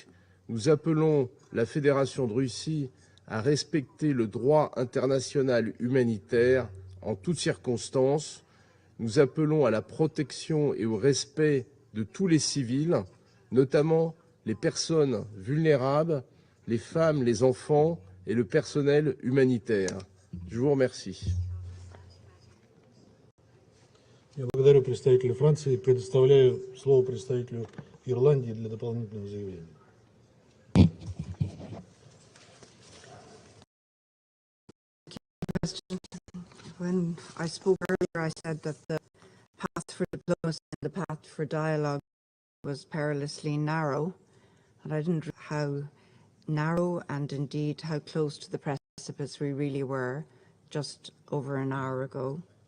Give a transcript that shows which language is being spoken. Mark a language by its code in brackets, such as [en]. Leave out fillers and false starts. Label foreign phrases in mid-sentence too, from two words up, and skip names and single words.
[fr] Nous appelons la Fédération de Russie à respecter le droit international humanitaire en toutes circonstances. Nous appelons à la protection et au respect de tous les civils, notamment les personnes vulnérables, les femmes, les enfants et le personnel humanitaire. Je vous remercie. [ru] Я благодарю представителя Франции и предоставляю слово представителю Ирландии для дополнительного заявления. [en] When I spoke earlier, I said that the path for diplomacy and the path for dialogue was perilously narrow, and I didn't realize how narrow and indeed how close to the precipice we really were just over an hour ago.